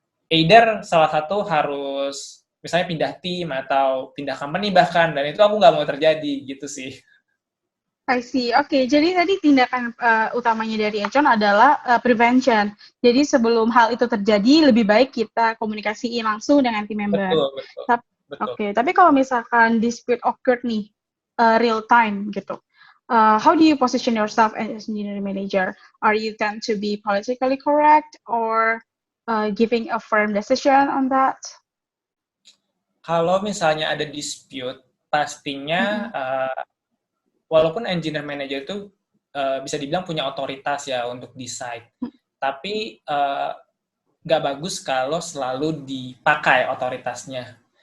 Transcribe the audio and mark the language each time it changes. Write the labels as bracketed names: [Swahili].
[Indonesian] Either salah satu harus misalnya pindah tim atau pindah company bahkan, dan itu aku nggak mau terjadi gitu sih. [English] I see. [Indonesian] Oke, jadi tadi tindakan utamanya dari Econ adalah prevention. Jadi sebelum hal itu terjadi, lebih baik kita komunikasiin langsung dengan tim member. Betul, betul, betul. Oke, tapi kalau misalkan [English] dispute occurred nih, real time gitu, how do you position yourself as engineering manager? Are you tend to be politically correct or giving a firm decision on that? [Indonesian] Kalau misalnya ada dispute, pastinya walaupun engineer manager itu bisa dibilang punya otoritas ya untuk decide, tapi nggak bagus kalau selalu dipakai otoritasnya.